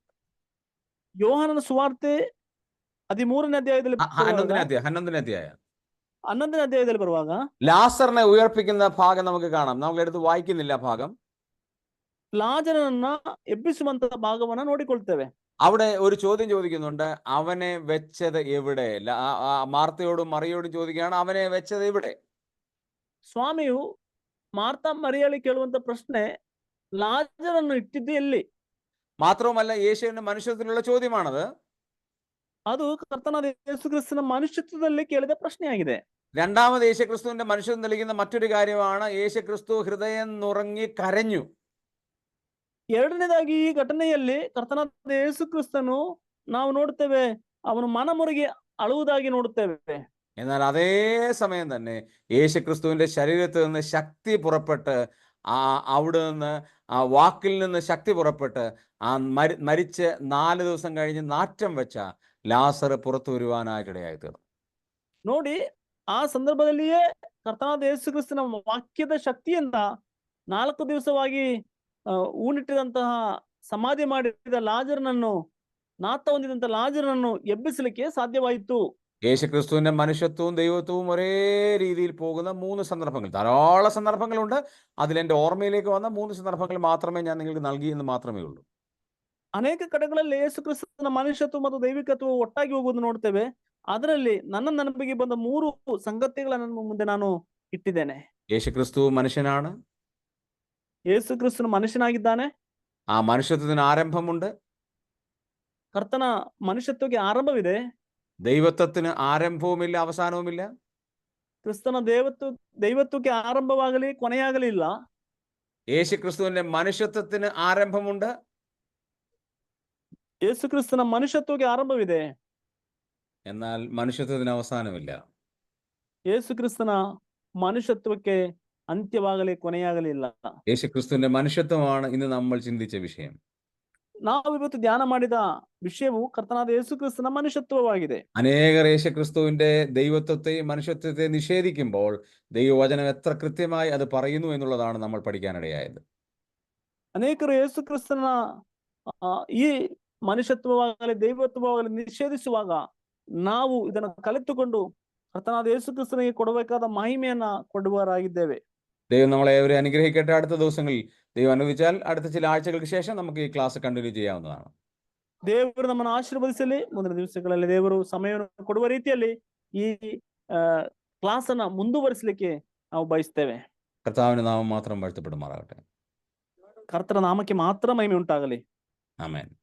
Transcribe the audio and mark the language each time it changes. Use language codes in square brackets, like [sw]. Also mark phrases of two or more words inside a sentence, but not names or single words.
[kn] ಯೋಹಾನನ ಸುವಾರ್ತೆ 13ನೇ ಅಧ್ಯಾಯದಲ್ಲಿ [ml] 11-ാം അധ്യായം [kn] 11ನೇ ಅಧ್ಯಾಯದಲ್ಲಿ ಬರುವಾಗ [ml] ലാസറിനെ ഉയർപ്പിക്കുന്ന ഭാഗം നമുക്ക് കാണാം. നമ്മൾ എടുത്ത് വായിക്കുന്നില്ല ഭാഗം. [kn] ലാജറನನ್ನ ಎಬ್ಬಿಸುವಂತ ಭಾಗವನ್ನ ನೋಡಿಕೊಳ್ತೇವೆ. [ml] അവിടെ ഒരു ചോദ്യം ചോദിക്കുന്നുണ്ട്, അവനെ വെച്ചത് എവിടെ? മാർത്തയോടും മറിയോടും ചോദിക്കുകയാണ്, അവനെ വെച്ചത് എവിടെ? [kn] ಸ್ವಾಮಿಯು ಮಾರ್ತಾ ಮರಿಯಳಿ ಕೇಳುವಂತ ಪ್ರಶ್ನೆ, ಲಾಜರನ್ನು ಇಟ್ಟಿದ್ದು ಎಲ್ಲಿ? [ml] മാത്രവുമല്ല, യേശുവിന്റെ മനുഷ്യത്വത്തിലുള്ള ചോദ്യമാണത്. [kn] ಅದು ಕರ್ತನಾದ ಯೇಸು ಕ್ರಿಸ್ತನ ಮನುಷ್ಯತ್ವದಲ್ಲಿ ಕೇಳಿದ ಪ್ರಶ್ನೆಯಾಗಿದೆ. [ml] രണ്ടാമത് യേശുക്രിസ്തുവിന്റെ മനുഷ്യത്വം തെളിയിക്കുന്ന മറ്റൊരു കാര്യമാണ്, യേശുക്രിസ്തു ഹൃദയം നുറങ്ങി കരഞ്ഞു. [kn] ಎರಡನೇದಾಗಿ ಈ ಘಟನೆಯಲ್ಲಿ ಕರ್ತನಾದ ಯೇಸು ಕ್ರಿಸ್ತನು ನಾವು ನೋಡುತ್ತೇವೆ, ಅವನು ಮನಮುರುಗಿ ಅಳುವುದಾಗಿ ನೋಡುತ್ತೇವೆ. [ml] എന്നാൽ അതേ സമയം തന്നെ യേശുക്രിസ്തുവിന്റെ ശരീരത്തിൽ നിന്ന് ശക്തി പുറപ്പെട്ട്, അവിടെ നിന്ന് ആ വാക്കിൽ നിന്ന് ശക്തി പുറപ്പെട്ട് ആ മരിച്ച് 4 ദിവസം കഴിഞ്ഞ് നാറ്റം വെച്ച ലാസർ പുറത്തു വരുവാനായിട്ടിടയായി തീർന്നു. [kn] ನೋಡಿ, ಆ ಸಂದರ್ಭದಲ್ಲಿಯೇ ಕರ್ತನಾದ ಯೇಸು ಕ್ರಿಸ್ತನ ವಾಕ್ಯದ ಶಕ್ತಿಯಿಂದ 4 ದಿವಸವಾಗಿ ಊನಿಟ್ಟಿದಂತಹ ಸಮಾಧಿ ಮಾಡಿದ ಲಾಜರನನ್ನು, ನಾತ ಹೊಂದಿದಂತ ಲಾಜರನನ್ನು ಎಬ್ಬಿಸಲಿಕ್ಕೆ ಸಾಧ್ಯವಾಯಿತು. [ml] യേശുക്രിസ്തുവിന്റെ മനുഷ്യത്വവും ദൈവത്വവും ഒരേ രീതിയിൽ പോകുന്ന 3 സന്ദർഭങ്ങൾ, ധാരാളം സന്ദർഭങ്ങളുണ്ട്. അതിലെന്റെ ഓർമ്മയിലേക്ക് വന്ന 3 സന്ദർഭങ്ങൾ മാത്രമേ ഞാൻ നിങ്ങൾക്ക് നൽകിയെന്ന് മാത്രമേ ഉള്ളൂ. [kn] ಅನೇಕ ಕಡೆಗಳಲ್ಲಿ ಯೇಸು ಕ್ರಿಸ್ತನ ಮನುಷ್ಯತ್ವ ಮತ್ತು ದೈವಿಕತ್ವ ಒಟ್ಟಾಗಿ ಹೋಗುವುದು ನೋಡ್ತೇವೆ. ಅದರಲ್ಲಿ ನನ್ನ ನೆನಪಿಗೆ ಬಂದ 3 ಸಂಗತಿಗಳನ್ನು ಮುಂದೆ ನಾನು ಇಟ್ಟಿದ್ದೇನೆ. [ml] യേശുക്രിസ്തു മനുഷ്യനാണ്. [kn] ಯೇಸು ಕ್ರಿಸ್ತನು ಮನುಷ್ಯನಾಗಿದ್ದಾನೆ. [ml] ആ മനുഷ്യത്വത്തിന് ആരംഭമുണ്ട്. [kn] ಕರ್ತನ ಮನುಷ್ಯತ್ವಕ್ಕೆ ಆರಂಭವಿದೆ. [ml] ദൈവത്വത്തിന് ആരംഭവുമില്ല, അവസാനവുമില്ല. [kn] ಕ್ರಿಸ್ತನ ದೈವತ್ವಕ್ಕೆ ಆರಂಭವಾಗಲಿ ಕೊನೆಯಾಗಲಿ ಇಲ್ಲ. [ml] യേശുക്രിസ്തുവിന്റെ മനുഷ്യത്വത്തിന് ആരംഭമുണ്ട്. [kn] ಯೇಸು ಕ್ರಿಸ್ತನ ಮನುಷ್ಯತ್ವಕ್ಕೆ ಆರಂಭವಿದೆ, [ml] എന്നാൽ മനുഷ്യത്വത്തിന് അവസാനമില്ല. [kn] ಯೇಸು ಕ್ರಿಸ್ತನ ಮನುಷ್ಯತ್ವಕ್ಕೆ ಅಂತ್ಯವಾಗಲಿ ಕೊನೆಯಾಗಲಿ ಇಲ್ಲ. [ml] യേശുക്രിസ്തുവിന്റെ മനുഷ്യത്വമാണ് ഇന്ന് നമ്മൾ ചിന്തിച്ച വിഷയം. [kn] ನಾವು ಇವತ್ತು ಧ್ಯಾನ ಮಾಡಿದ ವಿಷಯವು ಕರ್ತನಾದ ಯೇಸು ಕ್ರಿಸ್ತನ ಮನುಷ್ಯತ್ವವಾಗಿದೆ. [ml] അനേകർ യേശുക്രിസ്തുവിന്റെ ദൈവത്വത്തെയും മനുഷ്യത്വത്തെയും നിഷേധിക്കുമ്പോൾ ദൈവവചനം എത്ര കൃത്യമായി അത് പറയുന്നു എന്നുള്ളതാണ് നമ്മൾ പഠിക്കാനിടയായത്. [kn] ಅನೇಕರು ಯೇಸು ಕ್ರಿಸ್ತನ ಈ ಮನುಷ್ಯತ್ವವಾಗಲಿ ದೈವತ್ವವಾಗಲಿ ನಿಷೇಧಿಸುವಾಗ ನಾವು ಇದನ್ನು ಕಲಿತುಕೊಂಡು ಕರ್ತನಾದ ಯೇಸು ಕ್ರಿಸ್ತನಿಗೆ ಕೊಡಬೇಕಾದ ಮಹಿಮೆಯನ್ನ ಕೊಡುವವರಾಗಿದ್ದೇವೆ. [ml] ദൈവം നമ്മളെ ഏവരെ അനുഗ്രഹിക്കട്ടെ. അടുത്ത ദിവസങ്ങളിൽ ദൈവം അനുവദിച്ചാൽ അടുത്ത ചില ആഴ്ചകൾക്ക് ശേഷം നമുക്ക് ഈ [en] class continue [ml] ചെയ്യാവുന്നതാണ്. [kn] ದೇವರು ನಮ್ಮನ್ನು ಆಶೀರ್ವದಿಸಲಿ. ಮುಂದಿನ ದಿವಸಗಳಲ್ಲಿ ದೇವರು ಸಮಯವನ್ನು ಕೊಡುವ ರೀತಿಯಲ್ಲಿ ಈ ಕ್ಲಾಸ್ ಅನ್ನ ಮುಂದುವರಿಸಲಿಕ್ಕೆ ನಾವು ಬಯಸ್ತೇವೆ. [ml] കർത്താവിന്റെ നാമം മാത്രം വാഴ്ത്തപ്പെടുമാറാകട്ടെ. [kn] ಕರ್ತರ ನಾಮಕ್ಕೆ ಮಾತ್ರ ಮಹಿಮೆ ಉಂಟಾಗಲಿ. [ml] ആമേൻ.